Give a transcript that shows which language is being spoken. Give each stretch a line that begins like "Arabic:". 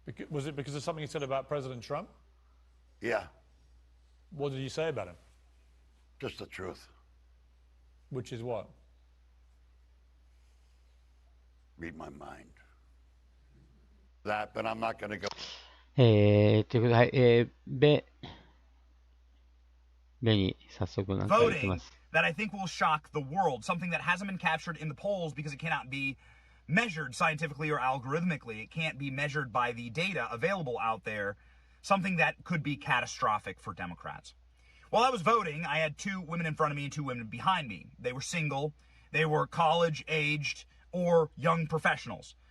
English: Was it because of something he said about President Trump? Yeah. What did you say about him? Just the truth. Which is what? Read my mind. That, but I'm not going to go.
Japanese: ということで、はい、ベに早速なんか言ってます。
English: That I think will shock the world, something that hasn't been captured in the polls because it cannot be measured scientifically or algorithmically. It can't be measured by the data available out there, something that could be catastrophic for Democrats. While I was voting, I had 2 women in front of me and 2 women behind me. They were single, they were college-aged, or young professionals.